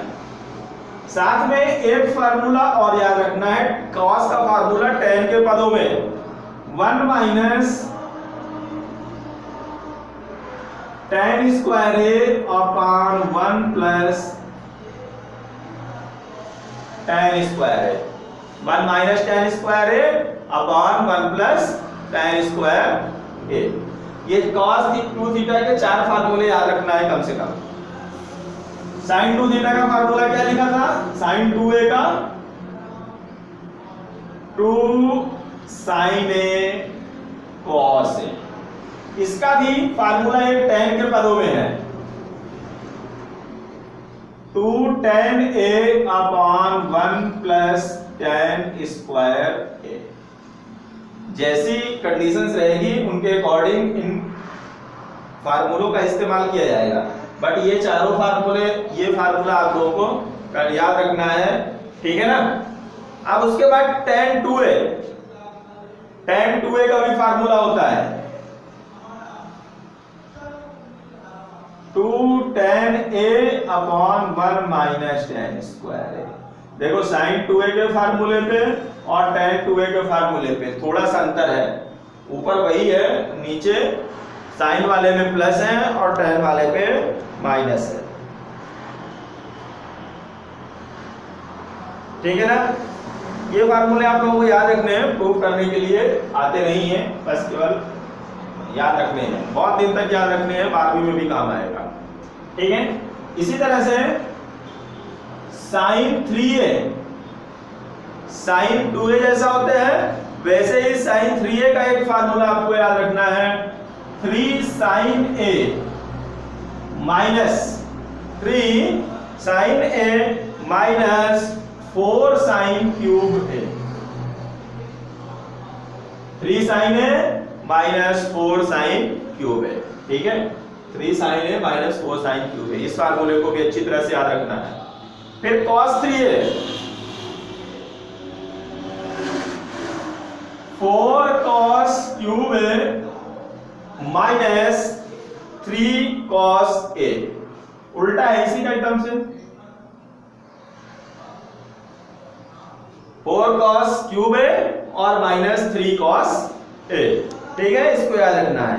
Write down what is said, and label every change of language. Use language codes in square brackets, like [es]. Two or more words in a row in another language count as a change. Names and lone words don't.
[hi] साथ में एक फार्मूला और याद रखना है, cos का फार्मूला tan के पदों में [en] 1 minus tan square a upon 1 plus tan square a, 1 minus tan square a upon 1 plus tan square a. [hi] ये [en] cos 2 theta [hi] के 4 फार्मूले याद रखना है कम से कम। [en] sin 2 theta [hi] का फार्मूला क्या लिखा था? sin 2a का 2 sin a cos a। इसका भी फार्मूला ये tan के पदों में है, [en] 2 tan a upon 1 plus tan square a. [hi] जैसी कंडीशंस रहेगी उनके अकॉर्डिंग इन फार्मूलों का इस्तेमाल किया जाएगा। बट ये चारों फार्मूले, ये फार्मूला आप लोगों को याद रखना है, ठीक है ना। अब उसके बाद tan 2a, tan 2a का भी फार्मूला होता है [en] 2 tan a upon 1 minus tan square a. [hi] देखो sin 2a के फार्मूले पे और tan 2a के फार्मूले पे थोड़ा सा अंतर है, ऊपर वही है, नीचे sin वाले में प्लस है और tan वाले पे माइनस है, ठीक है ना। ये फार्मूले आप लोगों को याद रखने हैं, प्रूफ करने के लिए आते नहीं है, बस केवल याद रखने हैं, बहुत दिन तक याद रखने हैं, 12वीं में भी काम आएगा, ठीक है। इसी तरह से sin 3a, sin 2a जैसा होता है वैसे ही sin 3a का एक फार्मूला आपको याद रखना है, [en] 3 sin a minus 3 sin a minus 4 sin cube a, 3 sin a minus 4 sin cube a, [hi] ठीक है। [en] 3 sin a minus 4 sin cube a, [hi] इस फार्मूले को भी अच्छी तरह से याद रखना है। फिर [en] cos 3a 4 cos cube a minus 3 cos a, [hi] उल्टा है इसी का एकदम से, [en] 4 cos cube a [hi] और [en] minus 3 cos a, [hi] ठीक है, इसको याद रखना है।